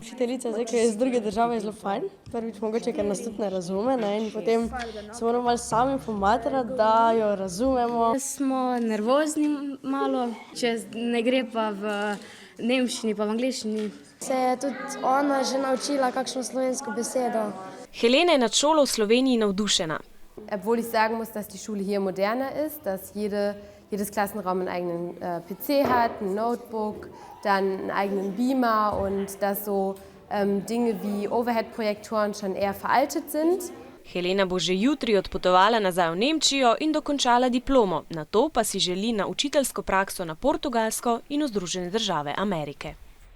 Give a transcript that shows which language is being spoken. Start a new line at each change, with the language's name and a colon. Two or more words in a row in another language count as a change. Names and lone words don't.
Slovenian: Učiteljica zdaj, ki je iz druge države, je zelo fajn. Prvič mogoče, ker nas tudi ne razume, in potem se moramo malo sami pomatrati, da jo razumemo. Smo nervozni malo, če ne gre pa v nemščini pa v angleščini. Se je tudi ona že naučila kakšno slovensko besedo. Helena je nad šolo v Sloveniji navdušena.
German: Obwohl ich sagen muss, dass die Schule hier moderner ist, dass jedes Klassenraum einen eigenen PC hat, ein Notebook, dann einen eigenen Beamer und dass so Dinge wie Overhead-Projektoren schon eher veraltet sind.
Slovenian: Helena bo že jutri odpotovala nazaj v Nemčijo in dokončala diplomo. Nato pa si želi na učiteljsko prakso na Portugalsko in v Združene države Amerike.